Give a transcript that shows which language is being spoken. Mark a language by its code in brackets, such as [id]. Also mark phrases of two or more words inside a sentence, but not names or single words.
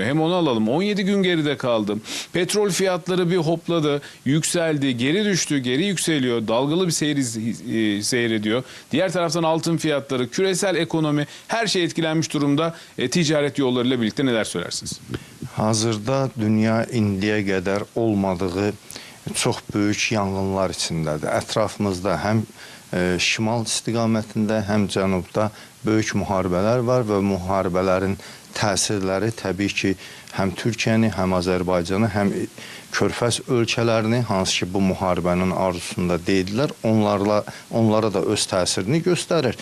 [tr] Hem onu alalım. 17 gün geride kaldı. Petrol fiyatları bir hopladı, yükseldi, geri düştü, geri yükseliyor. Dalgalı bir seyrediyor. Diğer taraftan altın fiyatları, küresel ekonomi, her şey etkilenmiş durumda. Ticaret yollarıyla birlikte neler söylersiniz? [az] Hazırda dünya indiyə qədər olmadığı çox böyük yanğınlar içindədir. Ətrafımızda həm şimal istiqamətində, həm cənubda böyük müharibələr var və müharibələrin təsirləri təbii ki, həm Türkiyəni, həm Azərbaycanı, həm Körfəz ölkələrini, hansı ki bu müharibənin arzusunda deyildilər, onlara da öz təsirini göstərir.